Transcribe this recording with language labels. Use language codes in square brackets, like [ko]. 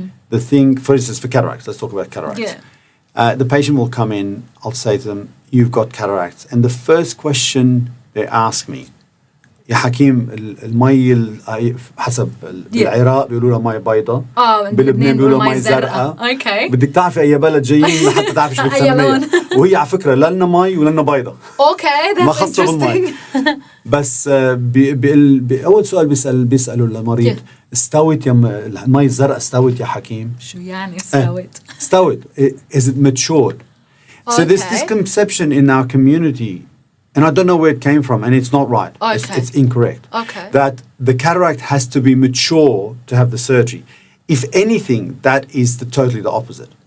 [en] The thing, for instance, for cataracts, let's talk about cataracts. Yeah. The patient will come in, I'll say to them, you've got cataracts. And the first question they ask me, [ar] يا حكيم المي حسب بالعراق بيقولوا لها مي بيضاء بلبنان بيقولوا مي زرقاء بدك تعرفي اي بلد جايين لحتى تعرفي شو بتسميها وهي على فكره لا لنا مي ولا لنا بيضاء ما خاصه بالمي بس باول سؤال بيسالوا المريض استوت يا المي الزرقاء استوت يا حكيم شو يعني استوت [en] استوت is it matured so there's this conception in our community. And I don't know where it came from, and it's not right. Okay. It's incorrect. Okay. That the cataract has to be mature to have the surgery. If anything, that is totally the opposite.